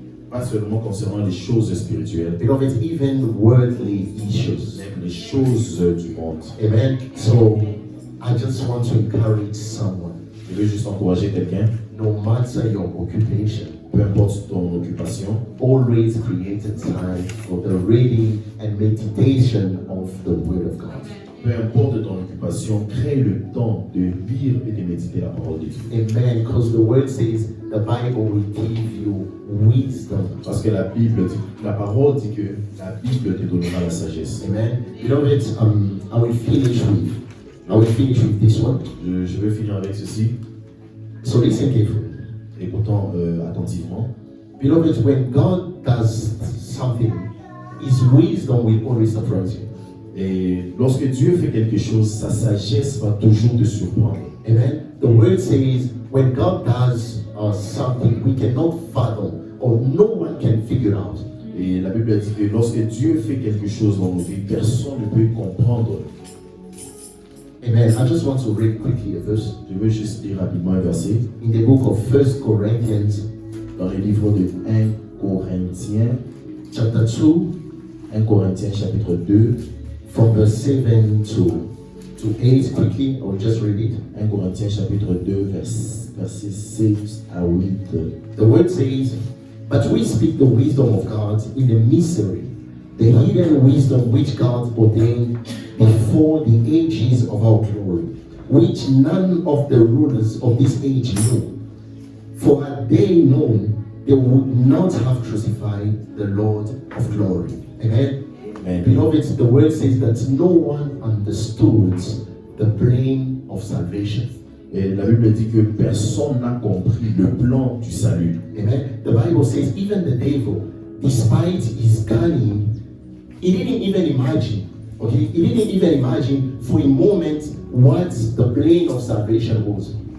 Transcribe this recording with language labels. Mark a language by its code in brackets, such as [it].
[fr] Pas seulement concernant les choses spirituelles, [en] beloved, even worldly issues. [fr] mais les choses du monde. [en] Amen. So I just want to encourage someone, [fr] Je veux juste encourager quelqu'un, [en] no matter your occupation, [fr] peu importe ton occupation, [en] always create a time for the reading and meditation of the Word of God. [fr] peu importe ton occupation, crée le temps de lire et de méditer la parole de Dieu. [en] Amen. Because the Word says the Bible will give you wisdom. [fr] Parce que la parole dit que la Bible te donnera la sagesse. [en] Amen. Beloved, I will finish with this one. [fr] Je veux finir avec ceci. [en] So listen carefully. [fr] Écoutons attentivement. [en] Beloved, when God does something, His wisdom will always surprise you. [fr] Et lorsque Dieu fait quelque chose, sa sagesse va toujours te surprendre. [en] Amen. The word says when God does something we cannot fathom or no one can figure out. [fr] Et la Bible dit que lorsque Dieu fait quelque chose dans nos vies, personne ne peut comprendre. [en] Amen. I just want to read quickly a verse [fr] Je veux juste lire rapidement un verset [en] in the book of 1 Corinthians [fr] dans le livre de 1 Corinthiens, [en] chapter 2 [fr] 1 Corinthiens chapitre 2, [en] from verse 7 to 8. Quickly, I will just read it. [fr] 1 Corinthiens chapitre 2, verset 6 à 8. [en] The word says, but we speak the wisdom of God in the mystery, the hidden wisdom which God ordained before the ages of our glory, which none of the rulers of this age knew. For had they known, they would not have crucified the Lord of glory. Amen. Amen. Beloved, the word says that no one understood the plan of salvation. [fr] Et la Bible dit que personne n'a compris le plan du salut. [en] Amen. The Bible says even the devil, despite his cunning, he didn't even imagine. Okay, he didn't even imagine for a moment what the plan of salvation was.